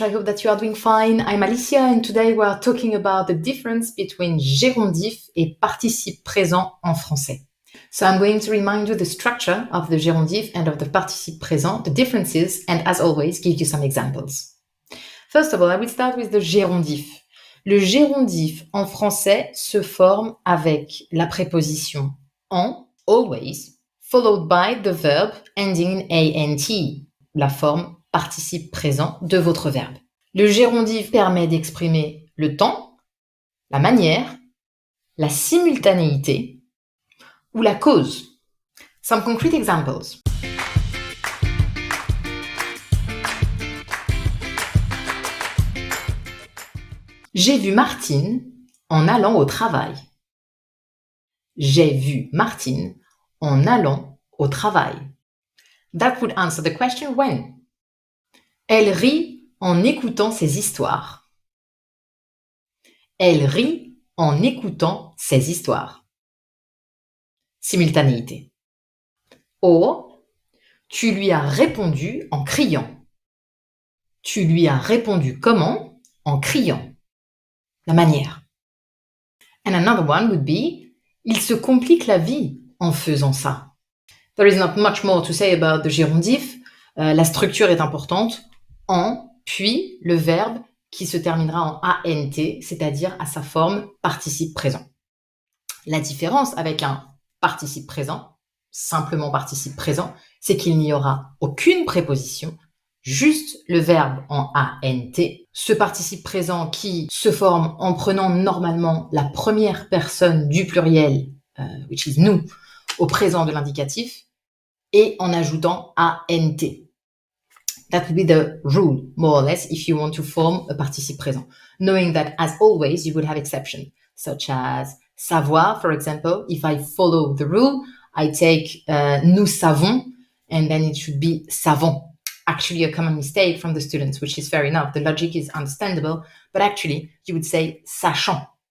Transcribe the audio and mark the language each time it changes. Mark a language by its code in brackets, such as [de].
[en] I hope that you are doing fine. I'm Alicia and today we are talking about the difference between [fr] gérondif et participe présent en français. [en] So I'm going to remind you the structure of the gérondif and of the participe présent, the differences, and as always, give you some examples. First of all, I will start with the gérondif. [fr] Le gérondif en français se forme avec la préposition en, [en] always, followed by the verb ending in ant, [fr] la forme participe présent de votre verbe. Le gérondif permet d'exprimer le temps, la manière, la simultanéité ou la cause. [en] Some concrete examples. [fr] J'ai vu Martine en allant au travail. J'ai vu Martine en allant au travail. [en] That would answer the question when. [fr] Elle rit en écoutant ses histoires. Elle rit en écoutant ses histoires. Simultanéité. Or, tu lui as répondu en criant. Tu lui as répondu comment? En criant. La manière. [en] And another one would be, [fr] il se complique la vie en faisant ça. [en] There is not much more to say about the gérondif. [fr] La structure est importante. En, puis le verbe qui se terminera en ANT, c'est-à-dire à sa forme participe présent. La différence avec un participe présent, simplement participe présent, c'est qu'il n'y aura aucune préposition, juste le verbe en ANT. Ce participe présent qui se forme en prenant normalement la première personne du pluriel, [en] which is [fr] nous, au présent de l'indicatif, et en ajoutant ANT. [en] That would be the rule, more or less, if you want to form a participe présent. Knowing that, as always, you would have exceptions, such as savoir, for example. If I follow the rule, I take nous savons, and then it should be savons. Actually, a common mistake from the students, which is fair enough. The logic is understandable, but actually, you would say sachant.